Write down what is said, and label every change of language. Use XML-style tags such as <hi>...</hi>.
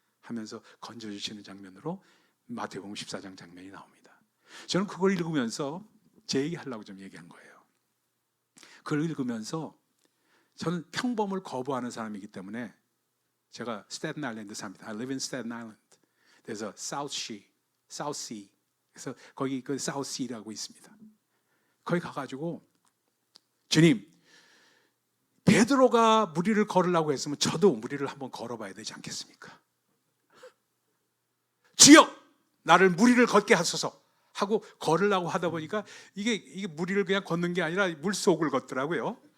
<ko>하면서 건져주시는 장면으로 마태복음 14장 장면이 나옵니다. 저는 그걸 읽으면서 제 얘기하려고 좀 얘기한 거예요. 그걸 읽으면서 저는 평범을 거부하는 사람이기 때문에 제가 스태튼 아일랜드 삽니다.</ko> <en>I live in Staten Island.</en> <ko>그래서 South Sea. 그래서 거기 그 South Sea라고 있습니다. 거기 가가지고 주님, 베드로가 무리를 걸으려고 했으면 저도 무리를 한번 걸어봐야 되지 않겠습니까? 주여, 나를 무리를 걷게 하소서 하고 걸으려고 하다 보니까 이게 무리를 그냥 걷는 게 아니라 물속을 걷더라고요.</ko>